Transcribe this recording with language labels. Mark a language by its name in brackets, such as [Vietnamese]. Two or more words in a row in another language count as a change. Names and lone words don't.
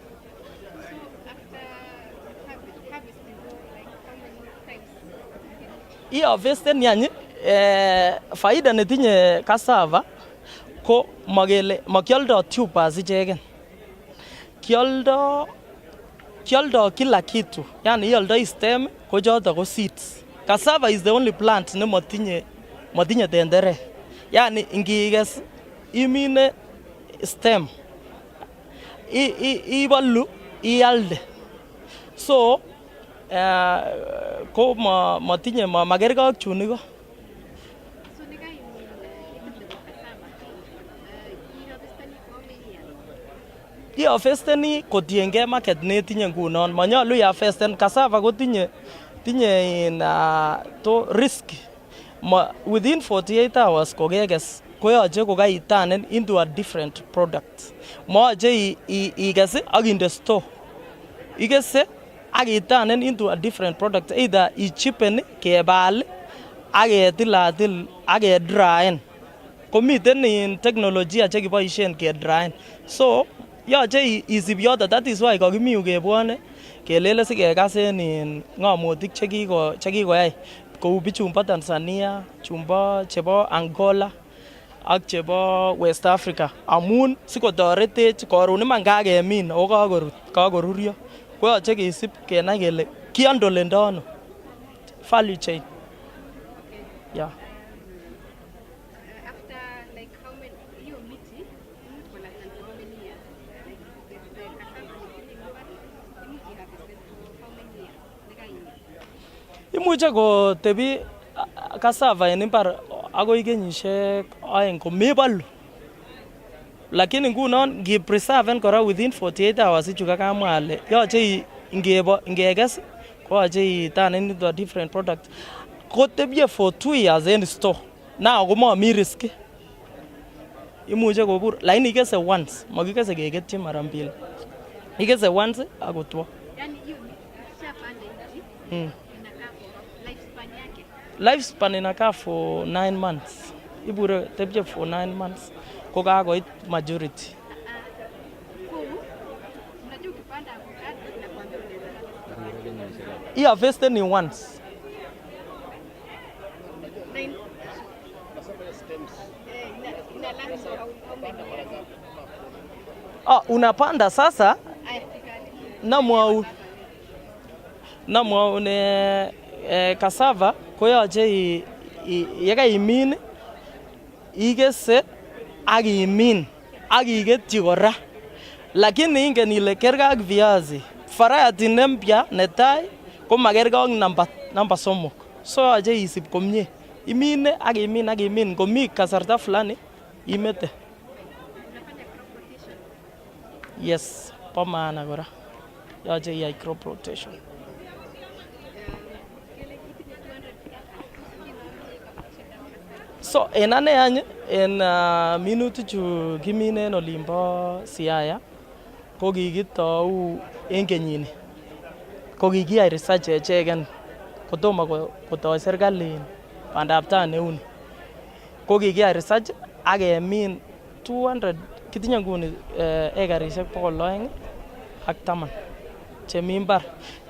[Kalenjin] I-harvesten yani faida netinye cassava ko makioldo tubers icheken, kioldo kila kitu, yani ioldoi stem ko choto ko seeds. [English] Cassava is the only plant [Kalenjin] ne matinye tenderek, yani ingikes imine stem ibolu ialde, so ko matinye magerge ak chunigo. I-harvesteni kotiengei market netinye ngunon, manyalu i-harvesten cassava kotinye to risk. [English] Within 48 hours [Kalenjin] kokekes koyoche kokaiturnen [English] into a different product. [Kalenjin] Moyoche ikes ak inde store. Ikese ak iturnen [English] into a different product, either [Kalenjin] ichipen kebal ak ketilatil ak kedraen. Komiten in teknolojia chekiboisien kedraen, so yoche isib yoto. [English] That is why [Kalenjin] kakimiu kebwone kelele sikekas en ng'amotik chekikoyai kou bichumbo Tanzania, chebo Angola ak chebo West Africa, amun sikotoretech koron iman kakemin ako kakorurio, koyoche kesib kenai kele kiandolendo ano [English] value chain. Yeah. [Kalenjin] Imuche kotebi cassava en imbar akoi kenyisiek 2 komebolu, lakini ngunon ngipreserven kora [English] within 48 hours [Kalenjin] ichu kakamwa ale yoche ingekes koyoche iturnen [English] into a different product. [Kalenjin] Kotebie [English] for 2 years [Kalenjin] en store, now komomi risk, imuche kobur, lakini ikese once, makikese keketyi mara mbili, ikese once akotwo. [English] Lifespan inakaa for 9 months. [Kalenjin] Ibure tebje [English] for 9 months. [Kalenjin] Kokakoit majority. I-harvesten ni once. [Swahili] Unapanda sasa [Kalenjin] namwau ne cassava koyoche yekaimin ikese ak imin ak iketyi kora, lakini ingen ile kerge ak viazi, variety nempya netai ko makerge ak namba 3, so yoche isib komie, imine ak imin komi kasarta fulani imete. Yes, po maana kora yoche iyai [English] crop rotation. [Kalenjin] So en ane any en minutik chu kimine en olimbo Siaya ko kikitou en kenyini, ko kikiyai research echeken kotomo kotoi serikali bandab tai neuni, ko kikiyai research ak kemin 200, kitinye nguni ekarisiek 210 chemi mbar.